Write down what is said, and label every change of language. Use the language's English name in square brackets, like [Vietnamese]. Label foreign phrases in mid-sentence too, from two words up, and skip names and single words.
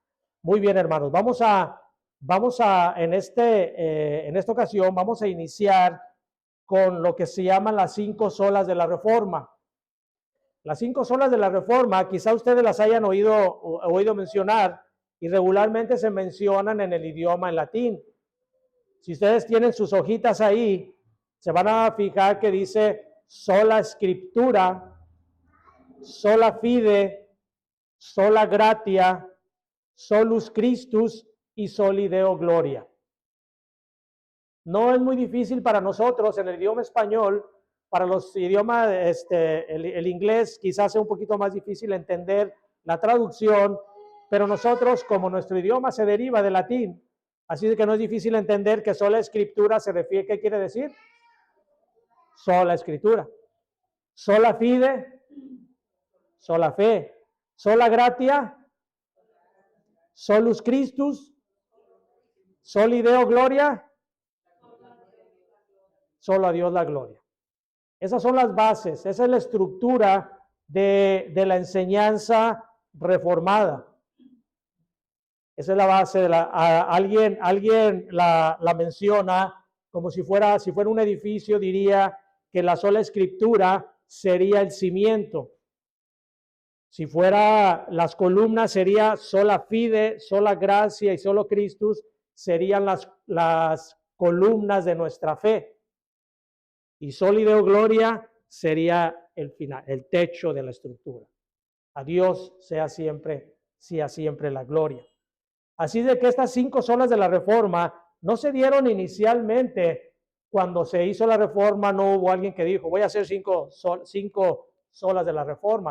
[Spanish] Muy bien, hermanos, vamos a en esta ocasión vamos a iniciar con lo que se llaman las 5 solas de la Reforma. Las 5 solas de la Reforma, quizá ustedes las hayan oído mencionar, y regularmente se mencionan en el idioma en latín. Si ustedes tienen sus hojitas ahí, se van a fijar que dice [Latin] sola scriptura, sola fide, sola gratia, solus Christus y soli Deo gloria. [Spanish] No es muy difícil para nosotros en el idioma español. Para los idiomas, el inglés quizás sea un poquito más difícil entender la traducción, pero nosotros, como nuestro idioma se deriva del latín, así de que no es difícil entender que sola escritura se refiere, ¿qué quiere decir? Sola escritura. [Latin] Sola fide, [Spanish] sola fe. [Latin] Sola gratia, solus Christus, soli Deo gloria, [Spanish] solo a Dios la gloria. Esas son las bases, esa es la estructura de la enseñanza reformada. Esa es la base de alguien la menciona como si fuera un edificio, diría que la sola escritura sería el cimiento. Si fuera las columnas, sería [Latin] sola fide, [Spanish] sola gracia y [Latin] solo Christus, [Spanish] serían las columnas de nuestra fe. Y [Latin] soli Deo gloria [Spanish] sería el final, el techo de la estructura. A Dios sea siempre la gloria. Así de que estas 5 solas de la Reforma no se dieron inicialmente. Cuando se hizo la Reforma no hubo alguien que dijo, voy a hacer 5 solas de la Reforma.